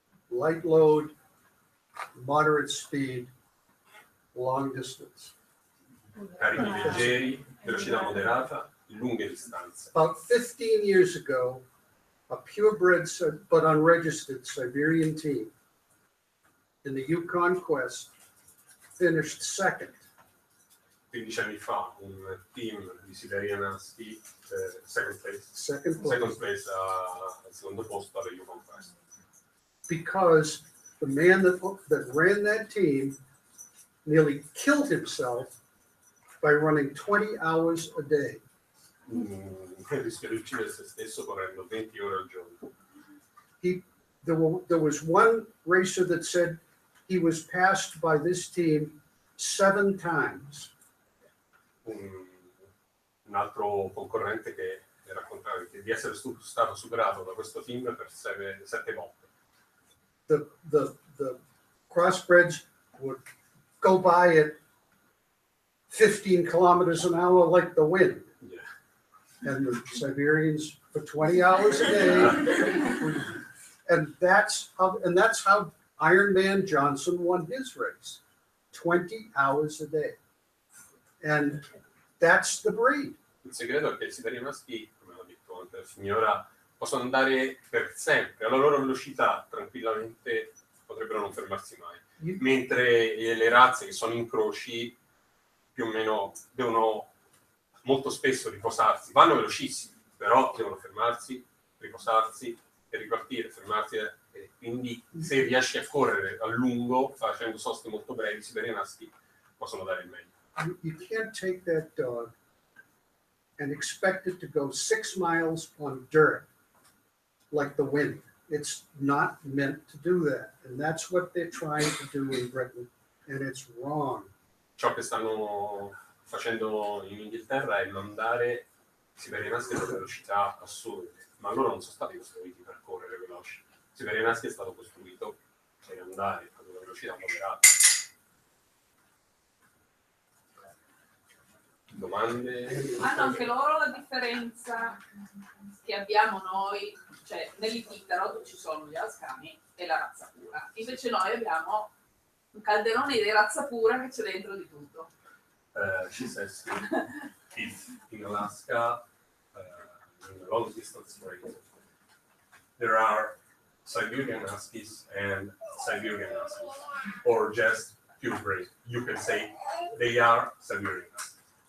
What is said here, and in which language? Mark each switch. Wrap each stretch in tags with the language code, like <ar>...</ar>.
<en>Light load, moderate speed, long distance.</en> <it>Carichi leggeri, velocità moderata, lunghe distanze.</it> <en>About 15 years ago, a purebred but unregistered Siberian team in the Yukon Quest finished second.</en> <it>15 anni fa un team di Siberian Husky,</it> <en>second place</en> <it>al secondo posto alla Yukon Quest.</it> <en>Because the man that ran that team nearly killed himself by running 20 hours a day.</en> <it>Rischia di uccidere se stesso correndo 20 ore al giorno.</it> <en>There was one racer that said he was passed by this team 7 times.</en> <it>Un altro concorrente che raccontava di essere stato superato da questo team per 7 volte.</it> <en>The crossbreds would go by at 15 kilometers an hour like the wind. Yeah. And the Siberians for 20 hours a day. And that's how Iron Man Johnson won his race. 20 hours a day. And that's the breed.</en> <it>Il segreto è che i Siberian Husky, come l'ha detto anche la signora, possono andare per sempre alla loro velocità, tranquillamente, potrebbero non fermarsi mai. Mentre le razze che sono incroci più o meno devono molto spesso riposarsi, vanno velocissimi, però devono fermarsi, riposarsi e ripartire, fermarsi, e quindi se riesci a correre a lungo facendo soste molto brevi, i Siberian Husky possono dare il meglio.</it> <en>You can't take that dog and expect it to go 6 miles on dirt like the wind. It's not meant to do that. And that's what they're trying to do in Britain. And it's wrong.</en> <it>Ciò che stanno facendo in Inghilterra è mandare Siberians a delle velocità assurde, ma loro non sono stati costruiti per correre veloci. Siberians è stato costruito per andare a delle velocità moderate. Domande? Hanno anche loro la differenza che abbiamo noi, cioè nell'Itarod ci sono gli Ascani e la razza pura, invece noi abbiamo un calderone di razza pura che c'è dentro di tutto.</it> <en>She says if in Alaska, in the long distance race, there are Siberian Huskies and Siberian Huskies, or just purebred. You can say they are Siberian Huskies.</en>